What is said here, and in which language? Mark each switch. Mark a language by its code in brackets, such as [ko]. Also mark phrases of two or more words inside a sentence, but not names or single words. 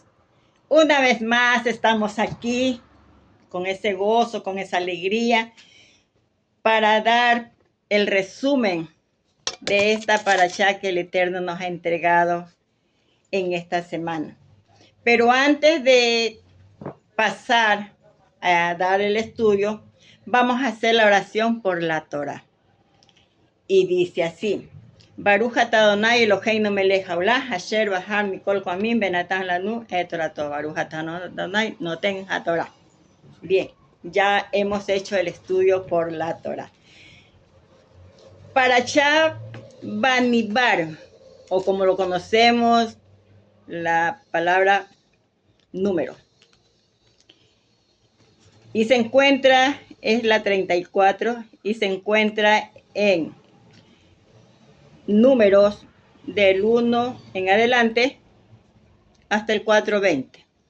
[es] Una vez más estamos aquí con ese gozo, con esa alegría, para dar el resumen de esta parashá que el Eterno nos ha entregado en esta semana. Pero antes de pasar a dar el estudio, vamos a hacer la oración por la Torah. Y dice así: [he] ברוך אתה אדני אלהינו מלך העולם, אשר בחר מכל העמים ונתן לנו את תורתו. ברוך אתה אדני נותן התורה. [es] Bien, ya hemos hecho el estudio por la Torah. Parashá Bamidbar, o como lo conocemos, la palabra número. Y se encuentra, es la 34, y se encuentra en números del 1 en adelante hasta el 4:20.